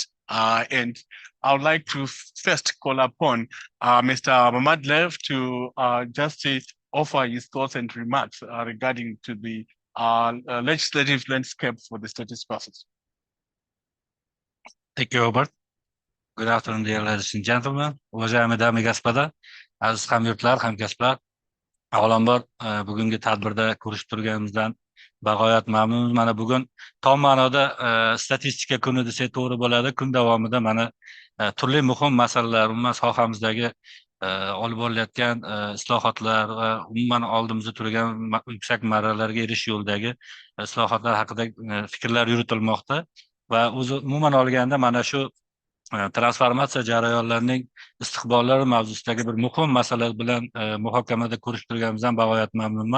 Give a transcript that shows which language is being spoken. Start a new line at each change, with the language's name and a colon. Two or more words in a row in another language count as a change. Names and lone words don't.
English: And I would like to first call upon Mr. Mamadlev to just offer his thoughts and remarks regarding to the legislative landscape for the statistical system. Thank you, Robert. Good afternoon, dear ladies and gentlemen.
Russian: Уважаемые дамы и господа,
Uzbek: aziz hamyurtlar, hamkasblar. Avvalambor bugungi tadbirda ko'rishib turganimizdan bag'oyat mamnunmiz. Mana bugun tom ma'noda statistika kuni desak to'g'ri bo'ladi. Kun davomida mana turli muhim masalalar, umuman sohamizdagi olib borilayotgan islohotlar va umuman oldimizda turgan yuksak marralarga erishish yo'lidagi islohotlar haqida fikrlar yuritilmoqda va o'zi umuman olganda mana shu transformatsiya jarayonlarining istiqbollari mavzusidagi bir muhim masala bilan muhokamada ko'rishib turganimizdan bag'oyat mamnunman.